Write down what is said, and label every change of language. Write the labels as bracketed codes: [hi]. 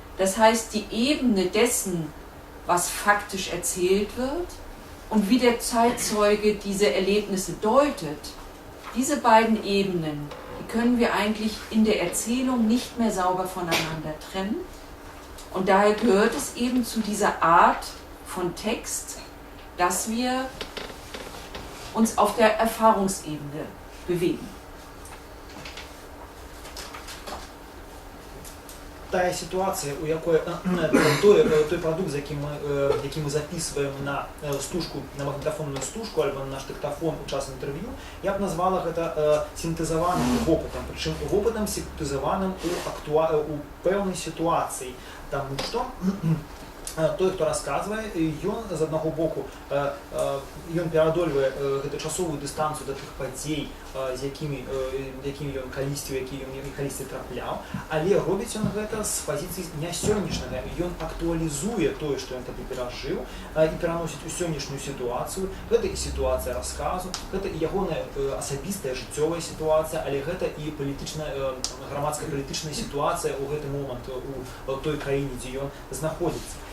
[de] Das heißt, die Ebene dessen, was faktisch erzählt wird, und wie der Zeitzeuge diese Erlebnisse deutet, diese beiden Ebenen, die können wir eigentlich in der Erzählung nicht mehr sauber voneinander trennen. Und daher gehört es eben zu dieser Art von Text, dass wir uns auf der Erfahrungsebene bewegen. [uk] Та ситуація, у якої той продукт, який ми записуємо на стужку, на магнітофонну стужку або на наш диктофон у час інтерв'ю, я б назвала це синтезованим опитом, причому опитом синтезованим у певній ситуації, тому що той, хто розказує, [be] ён з одного боку ён пераадольвае гэту часовую дыстанцыю да тых падзей, з якімі ён калісьці трапляў, але робіць ён гэта з пазіцыі не сённяшняга. Ён актуалізуе тое, што ён тады перажыў, і пераносіць у сённяшнюю сітуацыю. Гэта і сітуацыя расказу, гэта і ягоная асабістая жыццёвая сітуацыя, але гэта і грамадска-палітычная сітуацыя ў гэты момант у той краіне, дзе ён знаходзіцца.